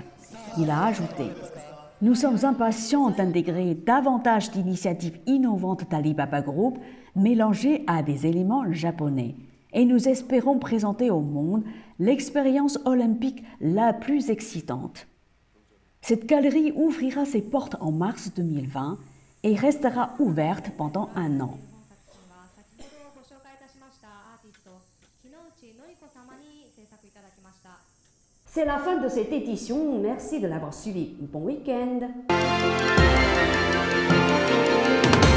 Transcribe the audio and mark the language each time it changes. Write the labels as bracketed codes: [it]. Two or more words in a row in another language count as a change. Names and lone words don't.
[fr] Il a ajouté « Nous sommes impatients d'intégrer davantage d'initiatives innovantes d'Alibaba Group mélangées à des éléments japonais. Et nous espérons présenter au monde l'expérience olympique la plus excitante. » Cette galerie ouvrira ses portes en mars 2020 et restera ouverte pendant un an. [ja] 先ほどご紹介いたしましたアーティスト木内のり子様に制作いただきました [fr] C'est la fin de cette édition. Merci de l'avoir suivi. Bon week-end.